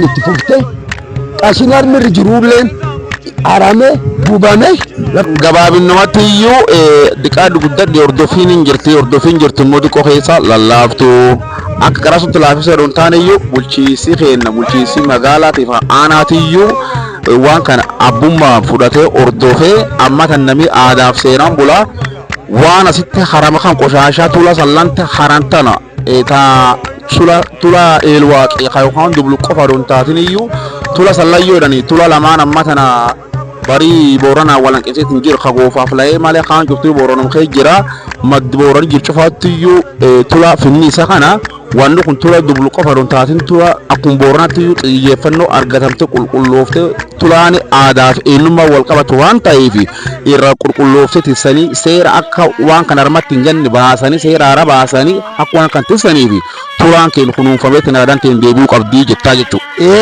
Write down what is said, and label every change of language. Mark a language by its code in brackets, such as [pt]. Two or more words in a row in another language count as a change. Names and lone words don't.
[om] itti fufte qashinii armirri jiruulleen arame gubame gabaabinumatti iyyuu diqaa guddadde hordofiin jirtu immoo xiqqoo keessa lallaaftu akka karaa sunti laafisa jedhu hin taane iyyuu bulchiisi keenna bulchiisi magaalaatiif aanaati iyyuu waan kana abbummaa fudhatee hordofee amma tan namni aadaaf seenaan bulaa waan asitti harama kan qoshaashaa tula sallanta harantana tula eelwaaqee yookaan dublu qofa doon taatin iyyuu tula sallayyoo jedhanii tula lamaan amma tana barii booranaa walanqeeseetiin jiru kagoofaaf la'ee malee kaan cuftuu booranum kee jira maddi booran jiru cufaatti iyyuu tula finni isa kana wanni kun tula dublu qofa doon taatin tula akkuma booranaatti iyyuu xiyyeeffannoo argatamte qulqulloofte tulaani aadaaf eenyummaa wal qabatu waan ta'eef irra qulqulloofte tissanii seera akka waan kan armatti hin janne baasanii seera haaraa baasanii akka waan kan tissaniif tulaan keenya kunuunfamee tinaadhaan ta'een deebi'uu qabdii jettaa jechuudha.